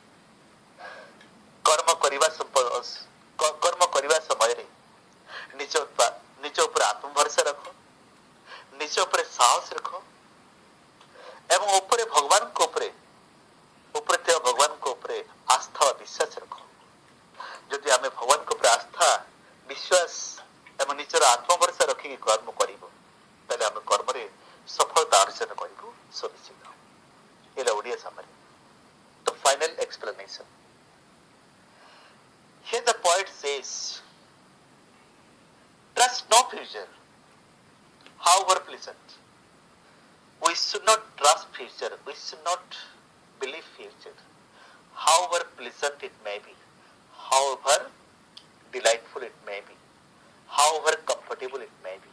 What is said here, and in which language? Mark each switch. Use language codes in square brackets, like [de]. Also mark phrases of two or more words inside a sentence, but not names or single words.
[or] କର୍ମ କରିବା ସମୟରେ ନିଜ ଉପରେ ଆତ୍ମଭରସା ରଖ, ନିଜ ଉପରେ ସାହସ ରଖ ଏବଂ ଉପରେ ଥିବା ଭଗବାନଙ୍କ ଉପରେ ଆସ୍ଥା ବା ବିଶ୍ୱାସ ରଖ। ଯଦି ଆମେ ଭଗବାନଙ୍କ ଉପରେ ଆସ୍ଥା, ବିଶ୍ୱାସ ଏବଂ ନିଜର ଆତ୍ମଭରସା ରଖିକି କର୍ମ କରିବୁ, ତାହେଲେ ଆମେ କର୍ମରେ ସଫଳତା ଅର୍ଜନ କରିବୁ ସୁନିଶ୍ଚିତ। ଏଇଟା ଓଡ଼ିଆ ସାମରେ ତ [en] final explanation. Here the poet says, trust no future, however pleasant. We should not trust future, we should not believe future, however pleasant it may be, however delightful it may be, however comfortable it may be.